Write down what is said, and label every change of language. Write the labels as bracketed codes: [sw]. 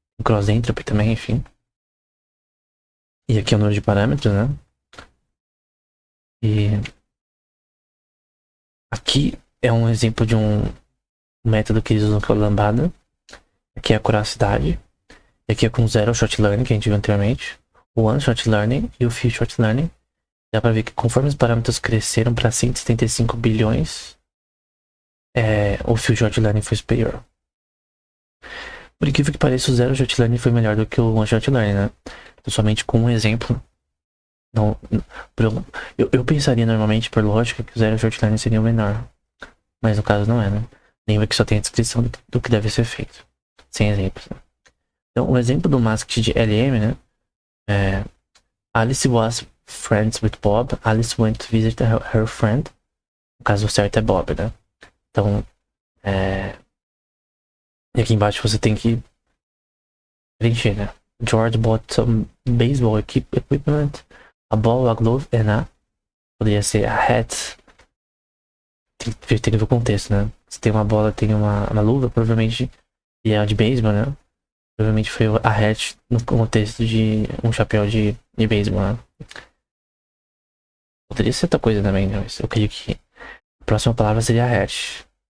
[pt] Cross entropy também, enfim. E aqui é o número de parâmetros, né? E aqui é um exemplo de um método que eles usam que é o lambda. Aqui é a curacidade. E aqui é com zero short learning, que a gente viu anteriormente. O one short learning e o few short learning. Dá pra ver que conforme os parâmetros cresceram para 175 bilhões, o few short learning foi superior. Por incrível que pareça, o zero short learning foi melhor do que o one short learning, né? Então, somente com um exemplo. Não, eu pensaria normalmente, por lógica, que o zero short learning seria o menor. Mas no caso não é, né? Lembra que só tem a descrição do que deve ser feito. Sem exemplos, né? Então, o exemplo do mask de LM, né? [en] Alice was friends with Bob. Alice went to visit her friend. [pt] No caso certo é Bob, né? Então, E aqui embaixo você tem que preencher, né? [en] George bought some baseball equipment, a ball, a glove and a... [pt] Poderia ser a hat. Tem que ver o contexto, né? Se tem uma bola, tem uma luva, provavelmente... E é de beisebol, né? Provavelmente foi a hat no contexto de um chapéu de beisebol, né? Poderia ser outra coisa também, né? Mas eu creio que a próxima palavra seria hat.